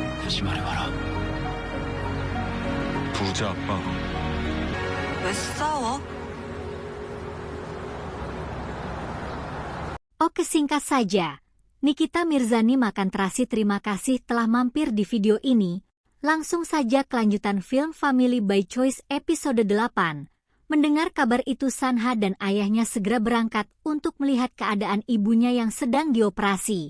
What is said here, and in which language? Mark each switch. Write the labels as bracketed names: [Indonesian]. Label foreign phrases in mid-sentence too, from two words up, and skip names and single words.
[Korean] 다시 말해봐라. 부자 아빠. 왜 싸워? [Indonesian] Oke, singkat saja. Nikita Mirzani makan terasi terima kasih telah mampir di video ini. Langsung saja kelanjutan film Family by Choice episode 8. Mendengar kabar itu Sanha dan ayahnya segera berangkat untuk melihat keadaan ibunya yang sedang dioperasi.